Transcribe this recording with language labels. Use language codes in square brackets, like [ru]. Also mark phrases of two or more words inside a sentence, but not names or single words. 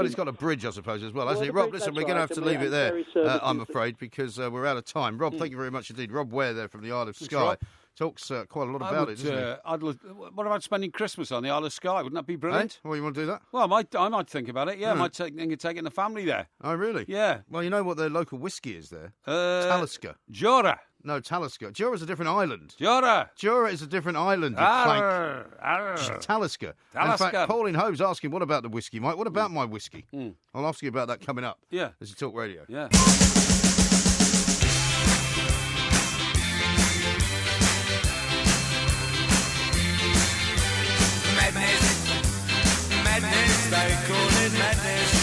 [en] But it's got a bridge, I suppose, as well, hasn't it? Rob, listen, we're going to have to leave it there, I'm afraid, because we're out of time. Rob, thank you very much indeed. Rob Ware there from the Isle of Skye. Talks quite a lot about it, doesn't he? What about spending Christmas on the Isle of Skye? Wouldn't that be brilliant? Hey? Well, you want to do that? Well, I might think about it, I might take the family there. Oh, really? Yeah. Well, you know what their local whiskey is there? Talisker. Jura. No, Talisker. Jura's a different island. Jura is a different island, you clank. Talisker. In fact, Pauline Hove's asking, what about the whiskey, Mike? What about my whiskey? I'll ask you about that coming up. Yeah. As you talk radio. Yeah. Madness, they call it madness.